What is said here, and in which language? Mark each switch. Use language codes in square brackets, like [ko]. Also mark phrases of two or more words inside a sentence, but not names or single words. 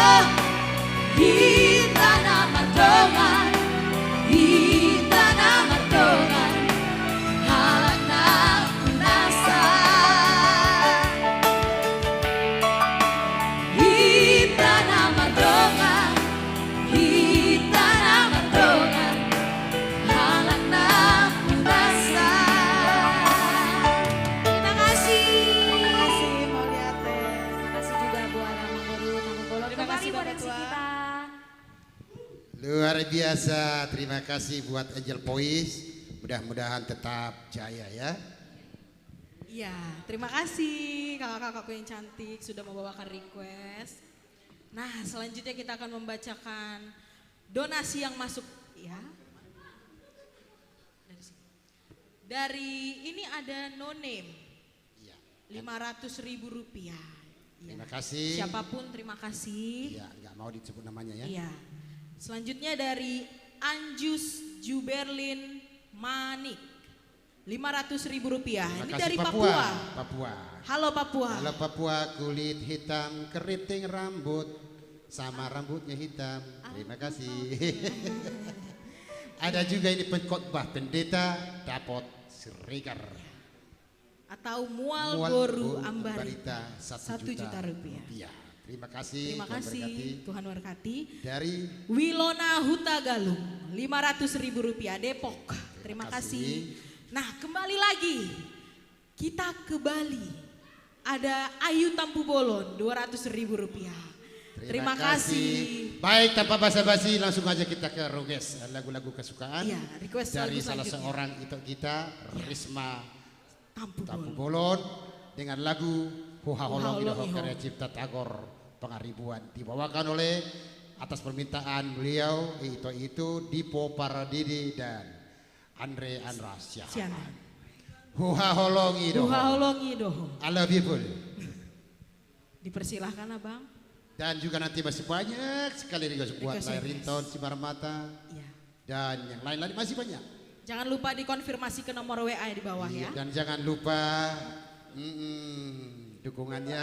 [bbc] Hita na mardongan Hita na mardongan Halak na unasa Hita na mardongan Hita na mardongan Halak na unasa [id] Terima kasih. Terima kasih Mauliate. Terima kasih juga buat Amang Boru Tampu Bolon. Terima kasih, Kembali buat Bapak MC Tua. kita. Luar biasa, terima kasih buat Angel Pois. Mudah-mudahan tetap jaya ya. Iya, terima kasih kakak-kakakku yang cantik sudah membawakan request. Nah, selanjutnya kita akan membacakan donasi yang masuk ya. Dari sini. Dari ini ada no name. 500.000 rupiah. Ya. Terima kasih. Siapapun terima kasih. Iya, nggak mau disebut namanya ya. Iya. Selanjutnya dari Anjus Juberlin Manik. 500.000 rupiah. Terima Ini kasih, dari Papua. Papua. Papua. Halo Papua. Halo Papua, kulit hitam, keriting rambut, sama rambutnya hitam. Terima kasih. Ada juga ini pengkhotbah pendeta Dapot Siregar. Atau Mual Mual Boru Boru Ambarita. Ambarita, 1 juta rupiah. Terima kasih. Terima Tuhan kasih berkati. Tuhan berkati. Dari Wilona Huta Galung 500.000 rupiah Depok. Terima kasih. Nah kembali lagi kita ke Bali. Ada Ayu Tampu Bolon 200.000 rupiah. Terima kasih. Baik, tanpa basa-basi langsung aja kita ke request lagu-lagu kesukaan. Iya, request dari lagu salah selanjutnya. seorang itu kita Risma Tampu Bolon dengan lagu Huha Holong Holong Idoho Iho. karya cipta Tagor Pangaribuan dibawakan oleh atas permintaan beliau itu Dipo Paradidi dan Andre Andrasya. Huha Holong Idoho. Huha Holong Idoho. [en] I love you full. [id] Dipersilahkan abang. Dan juga nanti masih banyak sekali request buat Request, Layar request. Ringtone, Sibar Mata, dan yang lain-lain masih banyak. Jangan lupa dikonfirmasi ke nomor WA di bawah ya. Dan jangan lupa dukungannya.